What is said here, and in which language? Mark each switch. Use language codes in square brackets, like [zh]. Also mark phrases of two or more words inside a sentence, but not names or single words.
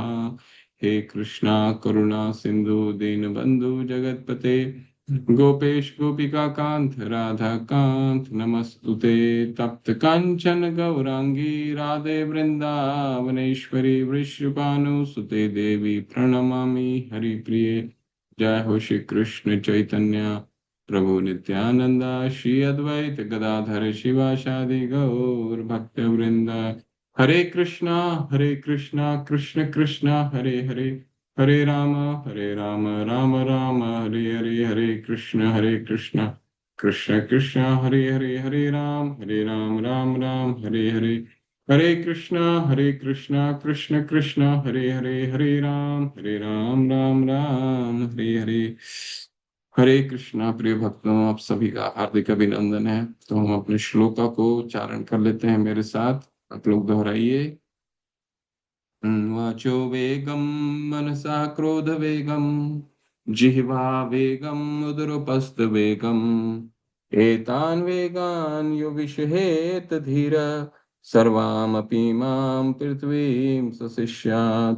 [sa] हे कृष्णा करुणा सिंधु दीनबंधु जगतपते गोपेश गोपिका कांत राधा कांत नमस्तुते। तप्त कांचन गौरांगी राधे वृंदावनेश्वरी वृषभानुसुते देवी प्रणमामि हरिप्रिये। जय हो श्री कृष्ण चैतन्य प्रभु नित्यानंदा श्री अद्वैत गदाधर शिवासादि गौर भक्त वृंद। हरे कृष्णा कृष्ण कृष्णा हरे हरे हरे राम राम राम हरे हरे। हरे कृष्ण कृष्ण कृष्ण हरे हरे हरे राम राम राम हरे हरे। हरे कृष्णा कृष्ण कृष्ण हरे हरे हरे राम राम राम हरे हरे। [hi] हरे कृष्णा प्रिय भक्तों, आप सभी का हार्दिक अभिनंदन है। तो हम अपने श्लोका को उच्चारण कर लेते हैं मेरे साथ। आप लोग दोहराइए। [sa] वाचो वेगम मनसा क्रोध वेगम जिह्वा वेगम उदरपस्त वेगम एतान वेगान यो विषहेत धीर सर्वामपि मां पृथ्वीं सशिष्यात्।